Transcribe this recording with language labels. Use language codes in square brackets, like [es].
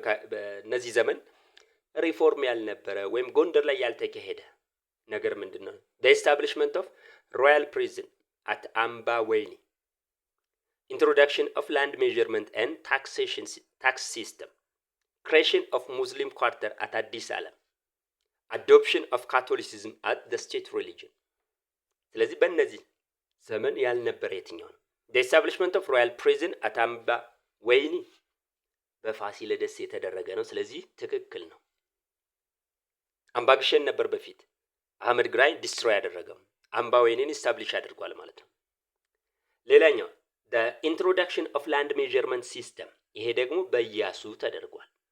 [am] በእነዚህ ዘመን ሪፎርም ያልነበረ ወይም ጎንደር ላይ ያልተካሄደ ነገር ምንድን ነው? [en] the establishment of royal prison at አምባ ወይኒ፣ introduction of land measurement and tax system, creation of Muslim quarter at አዲስ ዓለም፣ adoption of Catholicism as the state religion። [am] ስለዚህ በእነዚህ ዘመን ያልነበረ የትኛው ነው? [en] the establishment of royal prison at [am] አምባ ወይኒ በፋሲለደስ የተደረገ ነው። ስለዚህ ትክክል ነው። አምባግሸን ነበር በፊት አህመድ ግራኝ ዲስትሮይ ያደረገው፣ አምባ ወይኒን ኢስታብሊሽ አድርጓል ማለት ነው። ሌላኛው [en] the introduction of land measurement system፣ [am] ይሄ ደግሞ በኢያሱ ተደርጓል።